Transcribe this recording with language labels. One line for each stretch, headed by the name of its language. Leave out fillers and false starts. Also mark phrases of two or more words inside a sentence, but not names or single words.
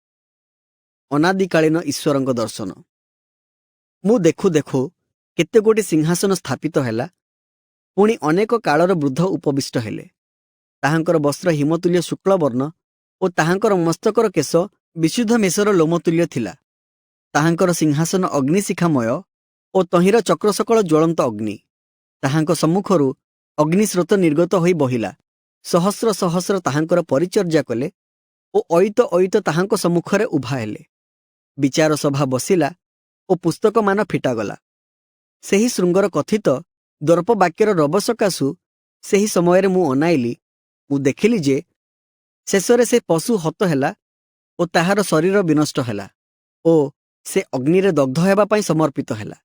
Odia: ଅନାଦିକାଳୀନ ଈଶ୍ୱରଙ୍କ ଦର୍ଶନ। ମୁ ଦେଖୁ ଦେଖୁ କେତେ ଗୋଟି ସିଂହାସନ ସ୍ଥାପିତ ହେଲା। ପୁଣି ଅନେକ କାଳର ବୃଦ୍ଧ ଉପବିଷ୍ଟ ହେଲେ। ତାହାଙ୍କର ବସ୍ତ୍ର ହିମତୁଲ୍ୟ ଶୁକ୍ଳ ବର୍ଣ୍ଣ ଓ ତାହାଙ୍କର ମସ୍ତକର କେଶ ବିଶୁଦ୍ଧ ମେଷର ଲୋମତୁଲ୍ୟ ଥିଲା। ତାହାଙ୍କର ସିଂହାସନ ଅଗ୍ନିଶିଖାମୟ ଓ ତହିଁର ଚକ୍ରସକଳ ଜ୍ୱଳନ୍ତ ଅଗ୍ନି। ତାହାଙ୍କ ସମ୍ମୁଖରୁ ଅଗ୍ନିସ୍ରୋତ ନିର୍ଗତ ହୋଇ ବହିଲା। ସହସ୍ର ସହସ୍ର ତାହାଙ୍କର ପରିଚର୍ଯ୍ୟା କଲେ ଓ ଅୟିତ ଅୟିତ ତାହାଙ୍କ ସମ୍ମୁଖରେ ଉଭା ହେଲେ। ବିଚାର ସଭା ବସିଲା ଓ ପୁସ୍ତକ ମାନ ଫିଟାଗଲା। ସେହି ଶୃଙ୍ଗର କଥିତ ଦର୍ପ ବାକ୍ୟର ରବ ସକାଶୁ ସେହି ସମୟରେ ମୁ ଅନାଇଲି। ମୁ ଦେଖିଲି ଯେ ଶେଷରେ ସେ ପଶୁ ହତ ହେଲା ଓ ତାହାର ଶରୀର ବିନଷ୍ଟ ହେଲା ଓ ସେ ଅଗ୍ନିରେ ଦଗ୍ଧ ହେବା ପଇ ସମର୍ପିତ ହେଲା।